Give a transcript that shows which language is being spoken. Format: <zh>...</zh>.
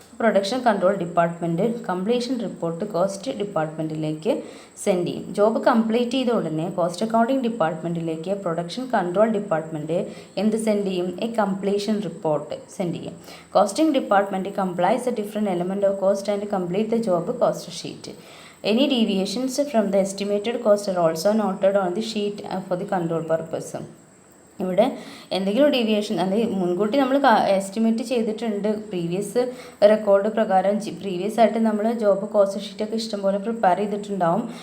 <ml>Production control department completion report cost ഡിപ്പാർട്ട്മെൻറ്റിലേക്ക് send ചെയ്യും. Job complete ചെയ്ത ഉടനെ cost accounting ഡിപ്പാർട്ട്മെൻറ്റിലേക്ക് production control department എന്ത് send ചെയ്യും? എ കംപ്ലീഷൻ റിപ്പോർട്ട് സെൻഡ് ചെയ്യും.</ml> <en>Costing department complies a different element of cost and complete the job cost sheet. Any deviations from the estimated cost are also noted on the sheet for the control purpose.</en> <ml>ഇവിടെ എന്തെങ്കിലും deviation, അല്ലെങ്കിൽ മുൻകൂട്ടി നമ്മൾ estimate ചെയ്തിട്ടുണ്ട്, previous record പ്രകാരം previous ആയിട്ട് നമ്മൾ job cost ഷീറ്റൊക്കെ ഇഷ്ടംപോലെ പ്രിപ്പയർ ചെയ്തിട്ടുണ്ടാവും.</ml>